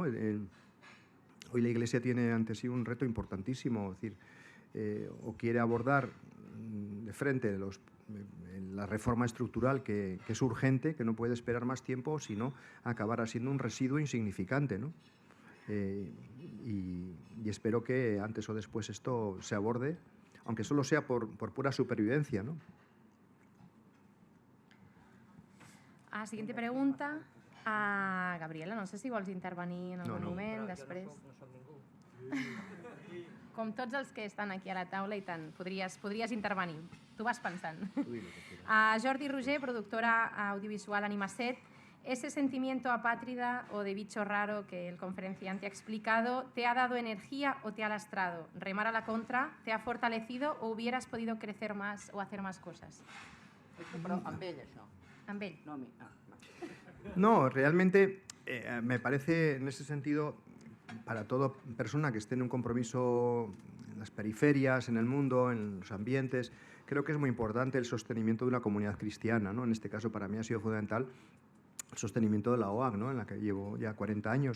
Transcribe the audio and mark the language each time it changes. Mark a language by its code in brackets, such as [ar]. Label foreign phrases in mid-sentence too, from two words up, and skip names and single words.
[es] Hoy la Iglesia tiene ante sí un reto importantísimo, es decir, o quiere abordar de frente la reforma estructural que es urgente, que no puede esperar más tiempo, sino acabará siendo un residuo insignificante, ¿no? Y espero que antes o después esto se aborde, aunque solo sea por pura supervivencia, ¿no? Siguiente pregunta. Gabriela, [ca] no sé si vols intervenir en algun moment, després. Com tots els que estan aquí a la taula, i tant, podries intervenir. Tu vas pensant. Jordi Roger, productora audiovisual Animaset. [es] ¿Ese sentimiento apátrida o de bicho raro que el conferenciante ha explicado te ha dado energía o te ha lastrado? ¿Remar a la contra te ha fortalecido o hubieras podido crecer más o hacer más cosas? [ca] Però amb ell, això. Amb ell. No a mi. [es] No, realmente me parece en ese sentido, para toda persona que esté en un compromiso en las periferias, en el mundo, en los ambientes, creo que es muy importante el sostenimiento de una comunidad cristiana, ¿no? En este caso para mí ha sido fundamental el sostenimiento de la OAG, ¿no?, en la que llevo ya 40 años.